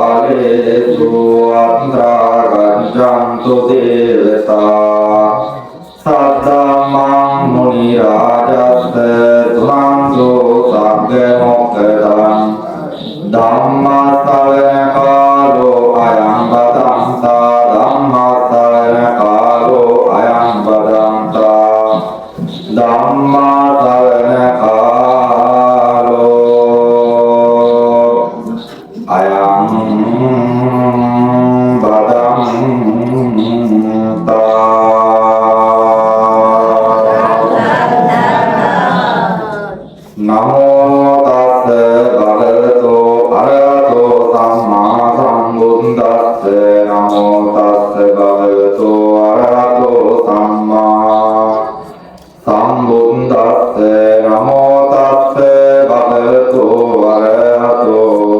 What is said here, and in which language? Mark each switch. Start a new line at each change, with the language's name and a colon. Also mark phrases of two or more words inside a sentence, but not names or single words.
Pali: කාලේසු අත්‍රාගච්ඡන්තු දේවතා සද්දම්මං මුනි රාජස්ස තුරන්සෝ සග්ග මොක්ඛදං ධම්මස්සවන කාලෝ අයං බදන්තා ධම්මස්සවන කාලෝ අයං බදන්තා ධම්මස්සවන කාලෝ අයං නමෝ තස්ස භගවතෝ අරහතෝ සම්මා සම්බුද්දස්ස නමෝ තස්ස භගවතෝ අරහතෝ සම්මා සම්බුද්දස්ස නමෝ තස්ස භගවතෝ අරහතෝ